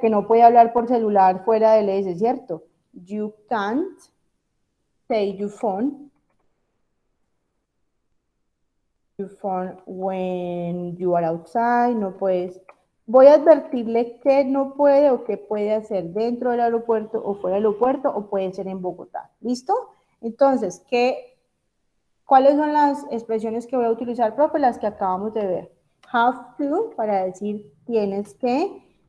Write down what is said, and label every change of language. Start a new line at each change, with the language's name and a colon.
Spanish: Que no puede hablar por celular fuera del S, ¿cierto?
English: You can't take your phone when you are outside,
Spanish: no puedes. Voy a advertirle que no puede o que puede hacer dentro del aeropuerto o fuera del aeropuerto o puede ser en Bogotá. ¿Listo? Entonces, ¿cuáles son las expresiones que voy a utilizar, profe? Las que acabamos de ver. Have to, para decir tienes que.